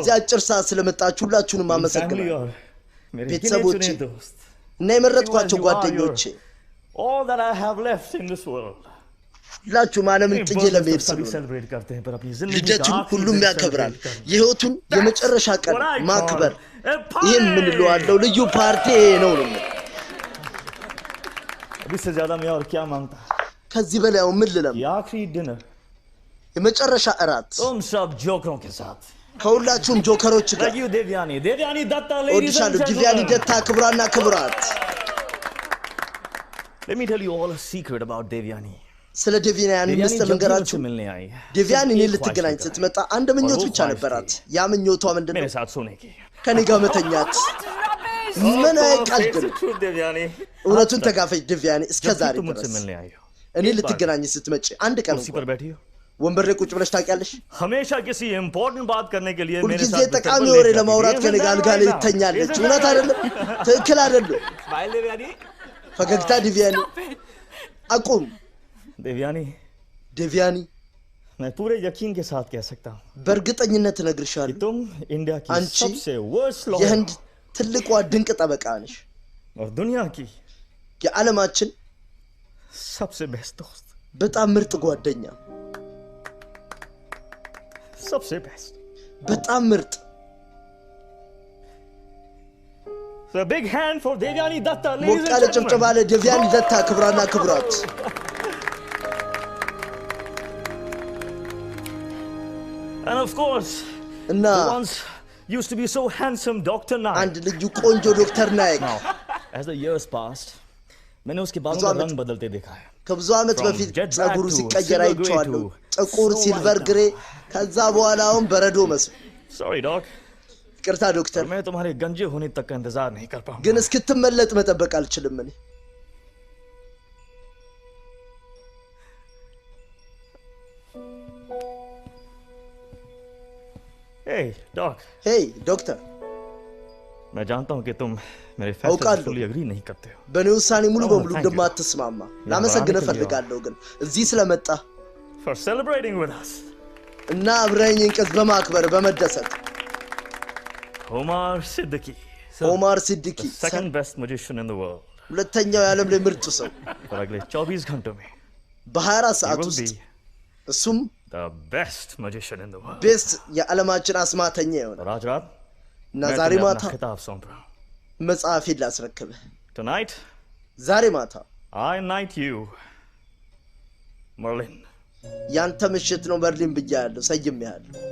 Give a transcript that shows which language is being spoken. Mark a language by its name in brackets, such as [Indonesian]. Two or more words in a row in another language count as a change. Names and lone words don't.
[Amharic] በዚህ አጭር ሰዓት ስለመጣችሁ ሁላችሁንም አመሰግናለሁ [Hindi] मेरे [Amharic] ቤተሰቦቼ [Hindi] गिने चुने दोस्त [Amharic] እና የመረጥኳቸው ጓደኞቼ [English] all that I have left in this world [Amharic] ሁላችሁም ዓለምን ጥዬ ለመሄድ [Hindi] सभी [Amharic] ስለሆነ [Hindi] सेलिब्रेट करते हैं पर अपनी जिंदगी का [Amharic] ልደቱን [Hindi] आखिरी [Amharic] ሁሉም [Hindi] दिन [Amharic] ያከብራል [Hindi] celebrate करना। [Amharic] የህይወቱን የመጨረሻ ቀን ማክበር ይህን ምን እለዋለሁ ልዩ ፓርቲ ነው ነው [Hindi] अब इससे ज्यादा मैं और क्या मांगता [Amharic] ከዚህ በላይ ምን ልለም [Hindi] ये आखिरी डिनर [Amharic] የመጨረሻ እራት [Hindi] तुम सब जोकरों के साथ [Amharic] ከሁላችሁም ጆከሮች ጋር [English] Thank you देवयानी दत्ता ladies and [Amharic] ወድሻለሁ ዲቪያኒ [English] gentlemen [Amharic] ደታ ክብራና ክብራት [English] let me tell you all a secret about devyani [Amharic] ስለ ዴቪያኒ ምስጢር ልንገራችሁ [Hindi] से मिलने आई है [Amharic] ዴቪያኒ እኔን ልትገናኝ ስትመጣ አንድ ምኞት ብቻ ነበራት ያ ምኞቷ ምንድነው [Hindi] मेरे साथ सोने की [Amharic] ከኔ ጋር መተኛት ምን አይቀልድ devyani እውነቱን ተጋፈች ዲቪያኒ እስከዛሬ ድረስ እኔ ልትገናኝ ስትመጪ አንድ ቀን [Hindi] कुर्सी पर बैठी हो [Amharic] ወንበር ላይ ቁጭ ብለሽ ታውቂያለሽ [Hindi] हमेशा किसी इंपॉर्टेंट बात करने के लिए मेरे [Amharic] साथ ጠቃሚ ወሬ ለማውራት ከኔ ጋር አልጋ ላይ ትተኛለች እውነት አይደለም ትክክል አይደለም [Hindi] स्माइल देवयानी [Amharic] ፈገግታ ዲቪያኒ አቁም ዲቪያኒ [Hindi] मैं पूरे यकीन के साथ कह सकता हूं [Amharic] በእርግጠኝነት እነግርሻለሁ [Hindi] तुम इंडिया की सबसे [English] worst lawyer [Amharic] የህንድ ትልቋ ድንቅ ጠበቃ ነሽ [Hindi] और दुनिया की [Amharic] የዓለማችን [Hindi] सबसे बेस्ट दोस्त [Amharic] በጣም ምርጥ ጓደኛ [Hindi] सबसे बेस्ट [Amharic] በጣም ምርጥ [English] So a big hand for Devyani Datta ladies and [Amharic] ሞቃለ ጭብጨባ ለዴቪያኒ ዳታ ክብራና ክብራት [English] And of course [Amharic] እና [English] once used to be so handsome Dr. Naik [Amharic] አንድ ልጅ ቆንጆ ዶክተር ናይክ [English] as the years passed [Hindi] मैंने उसके बालों का रंग बदलते देखा है [Amharic] ከብዙ ዓመት በፊት ጸጉሩ ሲቀየር አይቼዋለሁ ጥቁር [English] silver grey [Amharic] ከዛ በኋላ አሁን በረዶ መስሎ [English] sorry doc [Amharic] ይቅርታ ዶክተር [Hindi] मैं तुम्हारे गंजे होने तक का इंतजार नहीं कर पाऊंगा [Amharic] ግን እስክትመለጥ መጠበቅ አልችልም እኔ [English] hey doc hey doctor [Hindi] मैं जानता हूं कि तुम मेरे फैसले से [English] fully agree [Hindi] नहीं करते हो [Amharic] በኔ ውሳኔ ሙሉ በሙሉ እንደማትስማማ ላመሰግንህ ፈልጋለሁ ግን እዚህ ስለመጣ [English] for celebrating with us [Amharic] እና አብረኝ እንቅስ በማክበር በመደሰት ኦማር ሲድቂ [English] second best magician in the world [Amharic] ሁለተኛው የዓለም ላይ ምርጡ ሰው [Hindi] for अगले 24 घंटों में [Amharic] በ24 ሰዓት ውስጥ እሱም [English] the best magician in the world [Amharic] best የዓለማችን አስማተኛ ይሆናል [Hindi] राज रात [Amharic] እና ዛሬ ማታ [Hindi] किताब सौंप रहा हूं [Amharic] መጽሐፌን ላስረክብህ [English] tonight [Amharic] ዛሬ ማታ [English] I knight you Merlin [Amharic] ያንተ ምሽት ነው መርሊን ብያለሁ ሰይሜሃለሁ